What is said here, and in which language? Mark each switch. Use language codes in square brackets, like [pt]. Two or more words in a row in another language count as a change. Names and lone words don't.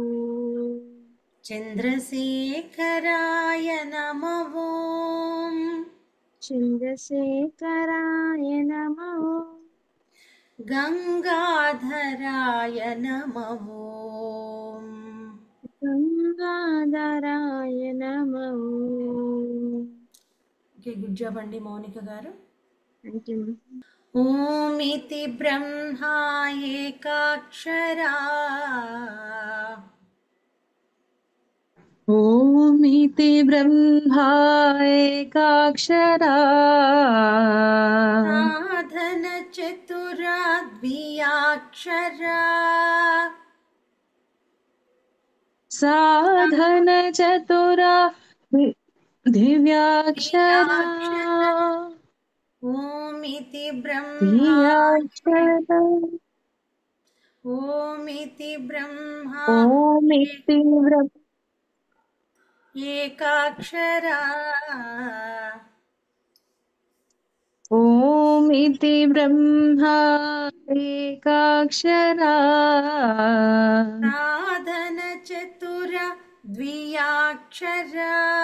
[sa] चन्द्रशेखराय नमः। चन्द्रशेखराय नमः। गंगाधराय नमः। गंगाधराय नमः। [te] ఓకే [en] good job [te] అండి మౌనిక గారు. [en] Thank you. [sa] ఓమితి బ్రహ్మా ఏకాక్షరా ओमिति ब्रह्मा एकाक्षरा సాధన చతురా ద్వియాక్షరా साधन चतुरा दिव्याक्षरा ద్వియాక్షర ఓమితి బ్రహ్మా दिव्याक्षरा ఓమితి బ్రహ్మా ओमिति ఏకాక్షరా ओमिति ब्रह्मा एकाक्षरा साधन चतुर द्वियाक्षरा